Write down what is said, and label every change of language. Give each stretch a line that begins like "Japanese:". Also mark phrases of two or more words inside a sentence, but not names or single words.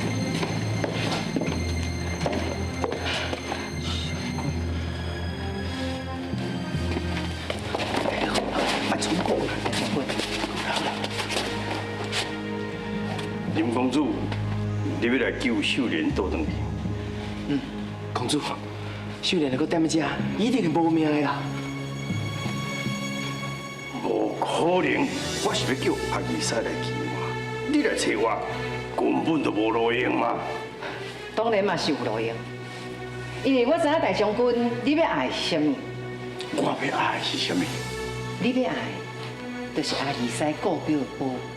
Min Nan Chinese: 林公主，你要来救秀莲倒转去。公主，秀莲还搁踮在遮，一定是无命的啦。无可能，我是要叫阿二嫂来救我，你来找我，根本就无路用嘛。当然嘛是有路用，因为我知影大将军你要爱是啥物。我要爱是啥物？你要爱，就是阿二嫂顾表的宝。